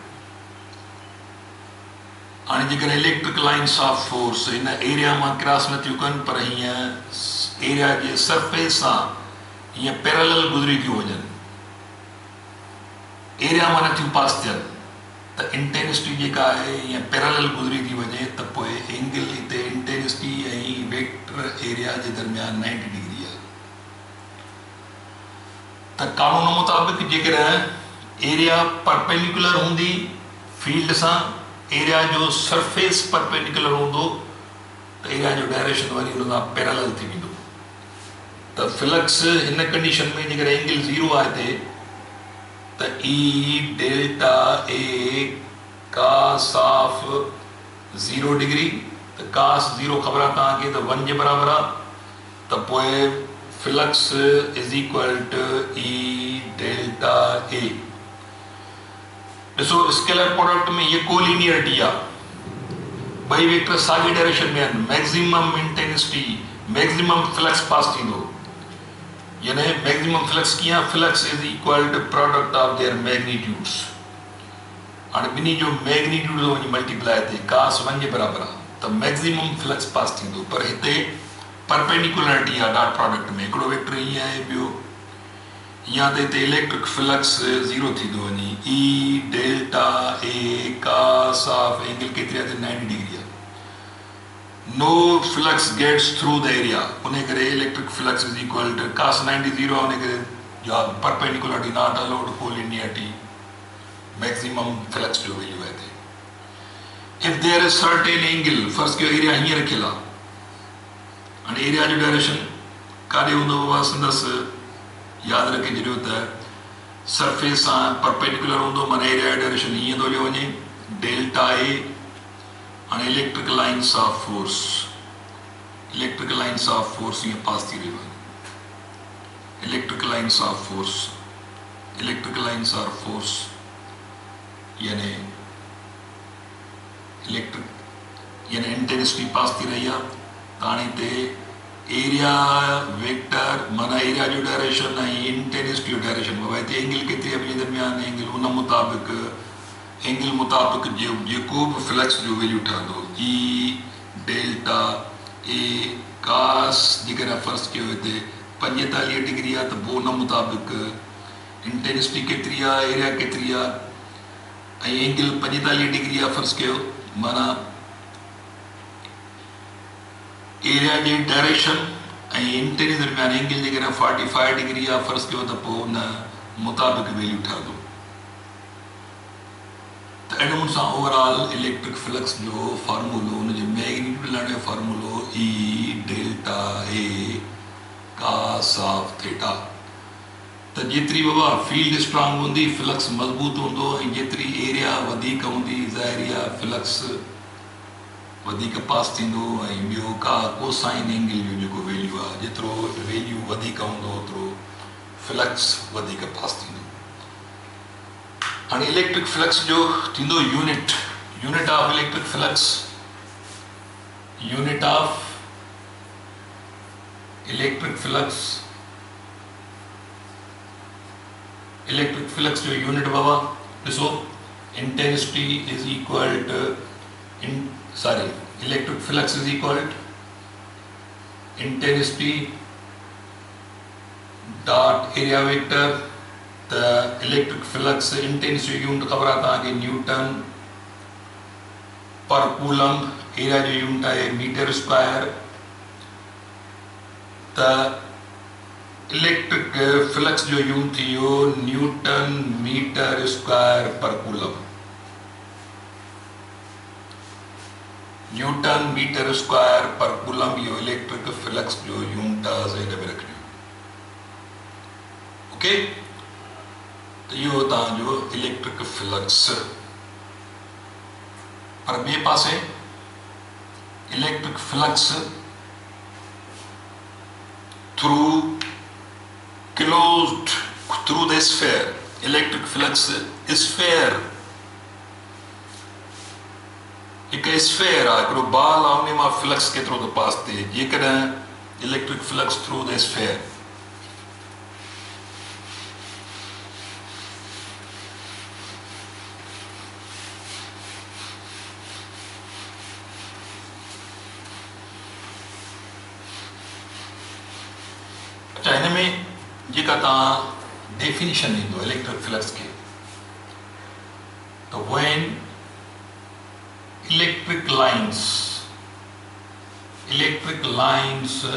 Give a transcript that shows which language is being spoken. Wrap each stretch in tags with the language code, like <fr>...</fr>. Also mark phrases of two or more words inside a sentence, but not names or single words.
<sd>हाणे जेकॾहिं</sd> <en>electric lines of force</en> <sd>हिन एरिया मां क्रॉस नथियूं कनि पर हीअं एरिया जे सरफेस सां हीअं पैरेलल गुज़री थियूं वञनि, एरिया मां नथियूं पास थियनि, त इंटेंसिटी जेका आहे हीअं पैरेलल गुज़री थी वञे त पोइ एंगल हिते इंटेंसिटी ऐं</sd> <en>vector area</en> <sd>जे दरमियान 90 डिग्री आहे। त कानून मुताबिक़ जेकॾहिं एरिया परपेंडिकुलर हूंदी फील्ड सां, एरिया जो</sd> <en>surface perpendicular</en> <sd>हूंदो त एरिया जो डायरेक्शन वरी हुन सां पैरेलल थी वेंदो। त फ्लक्स हिन कंडीशन में जेकॾहिं एंगल 0 आहे हिते त</sd> <en>E delta A cos of 0 degree,</en> <sd>त कास 0 ख़बर आहे तव्हांखे त 1 जे बराबरि आहे, त पोइ</sd> <en>flux is equal to E delta A.</en> <sd>ॾिसो</sd> <en>scalar product</en> <sd>में ये कोलिनियरिटी आहे, ॿई वेक्टर साॻे डायरेक्शन में आहिनि,</sd> <en>maximum intensity maximum flux pass</en> <sd>थींदो, यानी</sd> <en>maximum flux</en> <sd>कीअं,</sd> <en>flux is equal to product of their magnitudes.</en> <sd>हाणे ॿिन्ही जो मैग्नीट्यूड थो वञी मल्टीप्लाई थिए, कास 1 जे बराबरि आहे, त</sd> <en>maximum flux pass</en> <sd>थींदो। पर हिते परपेंडिकुलरिटी आहे</sd> <en>dot product</en> <sd>में, हिकिड़ो वेक्टर ईअं आहे, ॿियो या त हिते</sd> <en>electric flux</en> <sd>0 थी थो वञे,</sd> <en>E delta A cos of angle</en> <sd>केतिरी आहे, 90 डिग्री आहे।</sd> <en>no flux gets through the area,</en> <sd>उन करे</sd> <en>electric flux is equal to cos 90 0</en> <sd>आहे, उन करे</sd> <en>perpendicularity not allowed, collinearity maximum flux</en> <sd>जो वैल्यू आहे हिते।</sd> <en>if there is certain angle,</en> <sd>फर्स्ट कयो एरिया हीअं रखियल आहे, हाणे एरिया जो डायरेक्शन काॾे हूंदो बाबा, संदसि यादि रखे छॾियो त सरफेस सां परपेंडिकुलर हूंदो, माना एरिया जो डायरेक्शन हीअं थो हलियो वञे</sd> <en>delta A.</en> <sd>हाणे</sd> <en>electric lines of force, electric lines of force</en> <sd>हीअं पास थी रहियो आहे,</sd> <en>electric lines of force, electric lines of force</en> <sd>यानी इलेक्ट्रिक यानी इंटेंसिटी पास थी रही आहे। त हाणे हिते</sd> <en>area vector</en> <sd>माना एरिया जो डायरेक्शन ऐं इंटेंसिटी जो डायरेक्शन, बाबा हिते एंगल केतिरी आहे ॿिए दरमियान एंगल, उन मुताबिक़ एंगल मुताबिक़ जेको बि फ्लक्स जो वैल्यू ठहंदो,</sd> <en>E delta A cos</en> <sd>जेकॾहिं फर्स्ट कयो हिते 45 डिग्री आहे, त पोइ उन मुताबिक़ इंटेंसिटी केतिरी आहे, एरिया केतिरी आहे, ऐं एंगल 45 डिग्री आहे फर्स्ट कयो, माना एरिया जे डायरेक्शन ऐं इंटेंसिटी दरमियान एंगल जेकॾहिं 45 डिग्री आहे फर्स्ट कयो, त पोइ उन मुताबिक़ वैल्यू ठहंदो। त अहिड़े नमूने सां</sd> <en>overall electric flux</en> <sd>जो फार्मूलो, उनजे मैग्नीट्यूड लाइ फार्मूलो</sd> <en>E delta A cos of theta.</en> <sd>त जेतिरी बाबा</sd> <en>field strong</en> <sd>हूंदी फ्लक्स मज़बूत हूंदो, ऐं जेतिरी एरिया वधीक हूंदी ज़ाहिरी आहे फ्लक्स वधीक पास थींदो, ऐं ॿियो का</sd> <en>cosine angle</en> <sd>जो जेको वैल्यू आहे, जेतिरो वैल्यू वधीक हूंदो ओतिरो फ्लक्स वधीक पास थींदो। हाणे</sd> <en>electric flux</en> <sd>जो थींदो</sd> <en>unit, unit of electric flux, unit of electric flux, electric flux</en> <sd>जो यूनिट बाबा ॾिसो</sd> <en>intensity is equal to electric flux is equal to intensity dot area vector.</en> <sd>त</sd> <en>electric flux intensity unit</en> <sd>ख़बर आहे तव्हांखे</sd> <en>newton per coulomb,</en> <sd>एरिया जो यूनिट आहे</sd> <en>metre square.</en> <sd>त</sd> <en>electric flux</en> <sd>जो यूनिट थी वियो</sd> <en>newton metre square per coulomb, newton metre square per coulomb</en> <sd>इहो</sd> <en>electric flux</en> <sd>जो यूनिट आहे, हिन में रखियो। ओके, त इहो तव्हांजो</sd> <en>electric flux.</en> <sd>पर ॿिए पासे</sd> <en>electric flux through closed through the sphere, electric flux sphere</en> <sd>एक स्फेयर आहे, हिकिड़ो बॉल आहे, उन मां फ्लक्स केतिरो थो पास थिए जेकॾहिं</sd> <en>electric flux through the sphere.</en> <sd>अच्छा, हिन में जेका तव्हां डेफिनेशन ॾींदो</sd> <en>electric flux</en> <sd>खे, त</sd> <en>when electric lines</en>